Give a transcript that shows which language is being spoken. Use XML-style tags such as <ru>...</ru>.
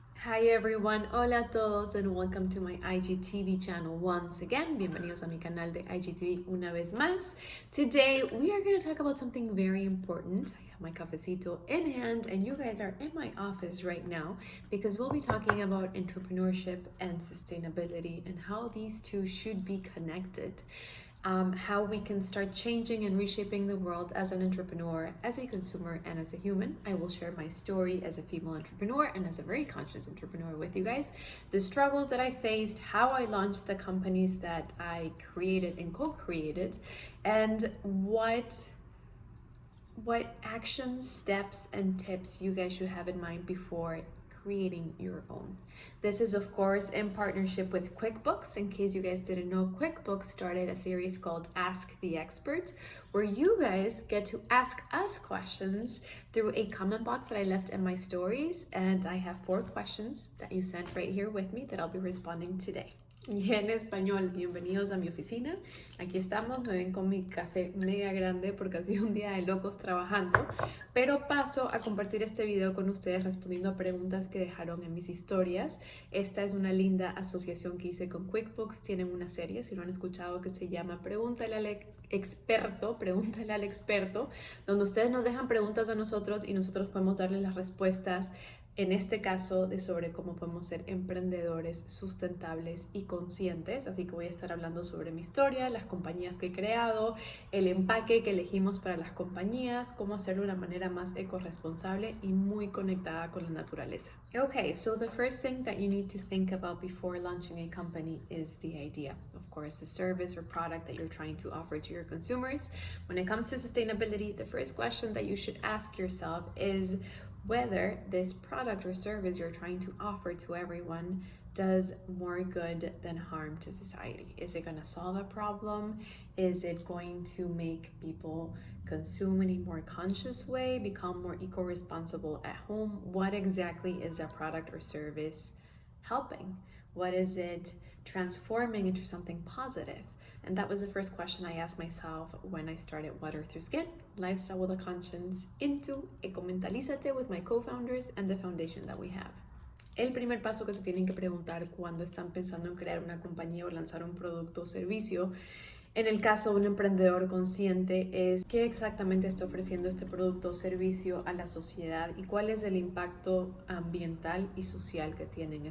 <en>Hi everyone,</en> <es>hola a todos</es> <en>and welcome to my IGTV channel once again.</en> <es>Bienvenidos a mi canal de IGTV una vez más.</es> <en>Today we are going to talk about something very important. I have my cafecito in hand and you guys are in my office right now because we'll be talking about entrepreneurship and sustainability and how these two should be connected. How we can start changing and reshaping the world as an entrepreneur, as a consumer, and as a human. I will share my story as a female entrepreneur and as a very conscious entrepreneur with you guys, the struggles that I faced, how I launched the companies that I created and co-created, and what actions, steps, and tips you guys should have in mind before creating your own. This is of course in partnership with QuickBooks. In case you guys didn't know, QuickBooks started a series called Ask the Expert, where you guys get to ask us questions through a comment box that I left in my stories, and I have 4 questions that you sent right here with me that I'll be responding today.</en> <es>Y en español, bienvenidos a mi oficina. Aquí estamos, me ven con mi café mega grande porque ha sido un día de locos trabajando, pero paso a compartir este video con ustedes respondiendo a preguntas que dejaron en mis historias. Esta es una linda asociación que hice con QuickBooks. Tienen una serie, si no han escuchado, que se llama Pregúntale al experto, donde ustedes nos dejan preguntas a nosotros y nosotros podemos darles las respuestas, en este caso de sobre cómo podemos ser emprendedores sustentables y conscientes. Así que voy a estar hablando sobre mi historia, las compañías que he creado, el empaque que elegimos para las compañías, cómo hacerlo de una manera más ecorresponsable y muy conectada con la naturaleza.</es> <en>Okay, so the first thing that you need to think about before launching a company is the idea. Of course, the service or product that you're trying to offer to your consumers. When it comes to sustainability, the first question that you should ask yourself is whether this product or service you're trying to offer to everyone does more good than harm to society. Is it going to solve a problem? Is it going to make people consume in a more conscious way, become more eco-responsible at home? What exactly is that product or service helping? What is it transforming into something positive? And that was the first question I asked myself when I started Water Through Skin, Lifestyle with a Conscience, into Ecomentalízate with my co-founders and the foundation that we have.</en> <es>El primer paso que se tienen que preguntar cuando están pensando en crear una compañía o lanzar un producto o servicio, en el caso de un emprendedor consciente, es qué exactamente está ofreciendo este producto o servicio a la sociedad y cuál es el impacto ambiental y social que tienen.</es>